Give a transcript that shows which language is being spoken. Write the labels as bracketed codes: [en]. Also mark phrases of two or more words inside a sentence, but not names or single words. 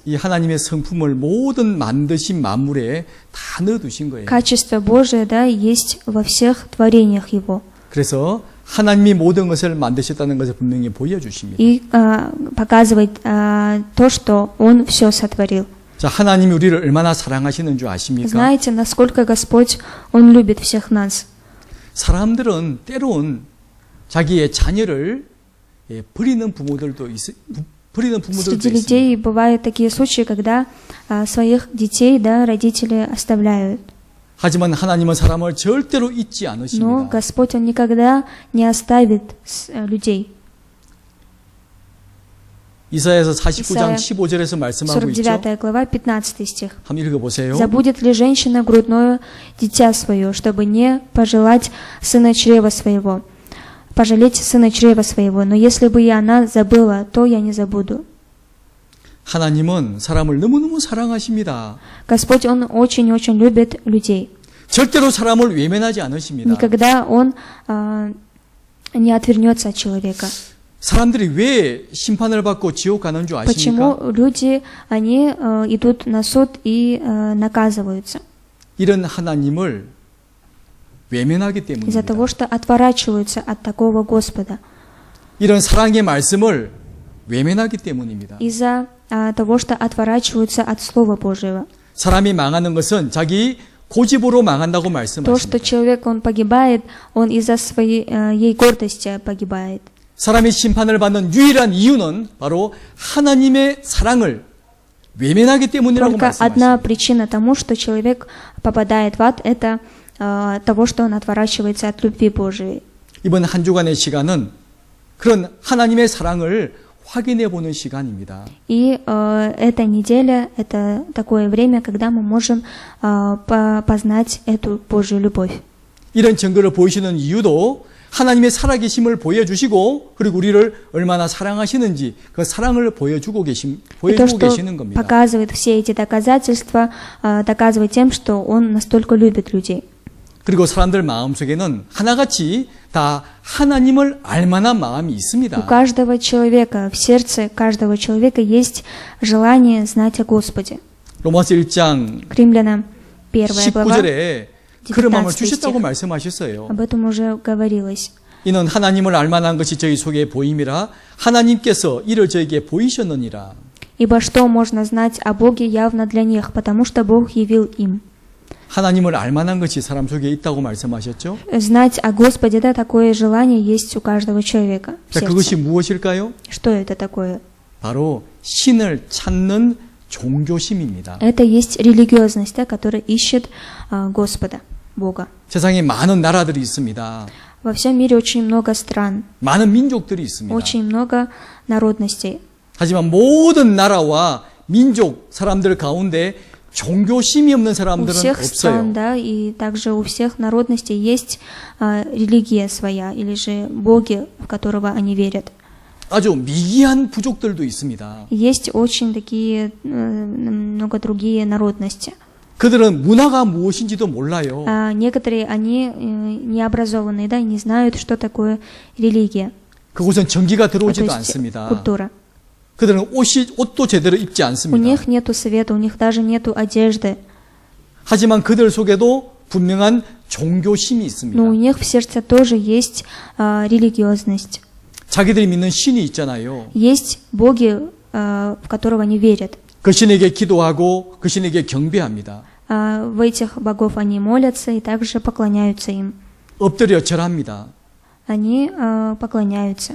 [ko] 이 하나님의 성품을 모든 만드신 만물에 다 넣어두신 거예요. [ru] Качество Божие, да, есть во всех творениях Его. [ko] 그래서 하나님이 모든 것을 만드셨다는 것을 분명히 보여주십니다. [ru] И показывает то, что Он все сотворил. [ko] 자, 하나님이 우리를 얼마나 사랑하시는 줄 아십니까? [ru] Знаете, насколько Господь, Он любит всех нас. [ko] 사람들은 때론 자기의 자녀를 버리는 부모들도 [ru] Среди [ko] 있습니다. [ru] людей бывают такие случаи, когда своих детей, да, родители оставляют. [ko] 하지만 하나님은 사람을 절대로 잊지 [ru] Но [ko] 않으십니다. [ru] Господь, Он никогда не оставит людей. [ko] 이사야서 49장 이사야 15절에서 말씀하고 있죠. [ru] 49 глава, 15 стих. [ko] 한번 읽어보세요. [ru] «Забудет ли женщина грудное дитя свое, чтобы не пожелать сына чрева своего? Пожалеть сына чрева своего, но если бы и она забыла, то я не забуду». [ko] 하나님은 사람을 너무너무 사랑하십니다. [ru] Господь, Он очень-очень любит людей. [ko] 절대로 사람을 외면하지 않으십니다. [ru] Никогда Он не отвернется от человека. [ko] 사람들이 왜 심판을 받고 지옥 가는 줄 아십니까? [ru] Почему люди, они идут на суд и наказываются? [ko] 이런 하나님을 외면하기 [ru] Из-за [ko] 때문입니다. [ru] того, что отворачиваются от такого Господа. [ko] 이런 사랑의 말씀을 외면하기 때문입니다. [ru] Из-за того, что отворачиваются от Слова Божьего. [ko] 사람이 망하는 것은 자기 고집으로 망한다고 [ru] То, [ko] 말씀하십니다. [ru] что человек, он погибает, он из-за своей гордости погибает. [ko] 사람이 심판을 받는 유일한 이유는 바로 하나님의 사랑을 외면하기 때문이라고 [ru] Только одна [ko] 말씀하십니다. [ru] причина тому, что человек попадает в ад, это того, что он отворачивается от любви Божией. [ko] 이번 한 주간의 시간은 그런 하나님의 사랑을 확인해 보는 시간입니다. [ru] И эта неделя – это такое время, когда мы можем познать эту Божью любовь. [ko] 이런 증거를 보이시는 이유도 하나님의 살아계심을 보여주시고 그리고 우리를 얼마나 사랑하시는지 그 사랑을 보여주고 [ru] И то, что [ko] 계시는 겁니다. [ru] показывает все эти доказательства, доказывает тем, что Он настолько любит людей. [ko] 그리고 사람들 마음속에는 하나같이 다 하나님을 알만한 마음이 [ru] У [ko] 있습니다. [ru] каждого человека, в сердце каждого человека есть желание знать о Господе. [ko] 로마서 1장 [ru] К римлянам 1 глава, [ko] 19절에 그런 마음을 [ru] 19 [ko] 주셨다고 [ru] стих. [ko] 말씀하셨어요. [ru] Об этом уже говорилось. [ko] 이는 하나님을 알만한 것이 저희 속에 보임이라 하나님께서 이를 저에게 보이셨느니라. [ru] Ибо что можно знать о Боге явно для них, потому что Бог явил им. [ko] 하나님을 알만한 것이 사람 속에 있다고 말씀하셨죠? [ru] Знать о Господе, да, такое желание есть у каждого человека в [ko] 자, 그것이 [ru] сердце. [ko] 무엇일까요? [ru] Что это такое? [ko] 바로 신을 찾는 종교심입니다. [ru] Это есть религиозность, да, которая ищет Господа, Бога. [ko] 세상에 많은 나라들이 있습니다. [ru] Во всем мире очень много стран, [ko] 많은 민족들이 있습니다. [ru] очень много народностей. [ko] 하지만 모든 나라와 민족 사람들 가운데 종교심이 없는 [ru] У [ko] 사람들은 [ru] всех стран, [ko] 없어요. [ru] да, и также у всех народностей есть религия своя, или же боги, в которого они верят. [ko] 아주 미개한 부족들도 있습니다. [ru] Есть очень такие, много другие народности. [ko] 그들은 문화가 무엇인지도 몰라요. [ru] Некоторые, они необразованные, да, и не знают, что такое религия, [ko] 그곳은 전기가 [ru] то [ko] 들어오지도 [ru] есть [ko] 않습니다. [ru] культура. [ko] 그들은 옷도 제대로 입지 [ru] У [ko] 않습니다. [ru] них нету света, у них даже нету одежды, [ko] 하지만 그들 속에도 분명한 종교심이 있습니다. [ru] но у них в сердце тоже есть религиозность. [ko] 자기들이 믿는 신이 있잖아요. [ru] Есть боги, в которого они верят. [ko] 그 신에게 기도하고 그 신에게 경배합니다. [ru] В этих богов они молятся и также поклоняются им. [ko] 엎드려 절합니다. [ru] Они поклоняются.